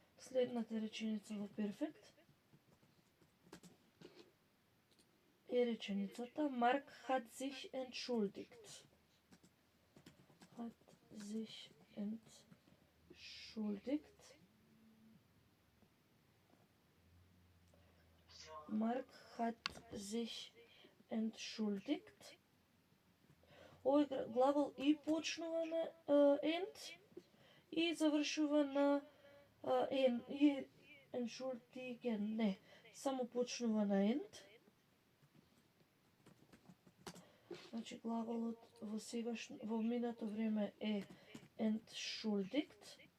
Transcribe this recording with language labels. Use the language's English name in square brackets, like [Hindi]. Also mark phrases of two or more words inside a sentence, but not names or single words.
[Macedonian] Следната реченица во перфект е реченицата [German] Mark hat sich entschuldigt. Hat sich entschuldigt. Mark hat sich entschuldigt. [Macedonian] Овој глагол и почнува на end и завршува на en и entschuldigen. Не, само почнува на end. Значи глаголот во минато време е entschuldigt.